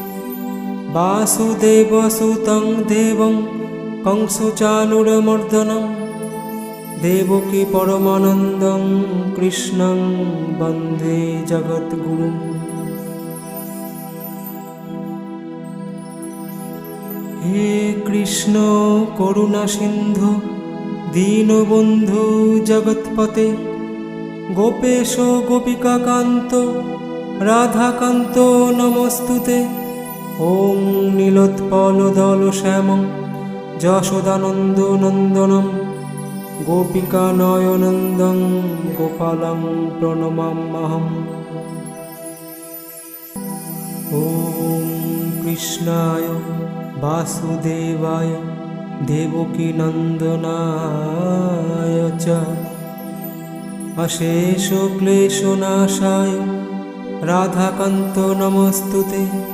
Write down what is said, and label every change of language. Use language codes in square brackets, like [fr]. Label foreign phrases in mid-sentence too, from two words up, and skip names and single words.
[sa] বাসুদেবসুতং দেবং কংসচানুরমর্দনম দেবকী পরমানন্দং কৃষ্ণং বন্দে জগদ্গুরুম। হে কৃষ্ণ করুণা সিন্ধু দীনবন্ধু জগৎপতে গোপেশ গোপিকাকান্ত রাধাকান্ত নমস্তুতে। ওং নীলোৎপলদলশ্যামং যশোদানন্দনন্দনম গোপিকানয়নন্দং গোপালং প্রণমাম্যহম। ওম কৃষ্ণায় বাসুদেবায় দেবকীনন্দনায় চ অশেষ ক্লেশনাশায় রাধাকান্ত নমস্তুতে।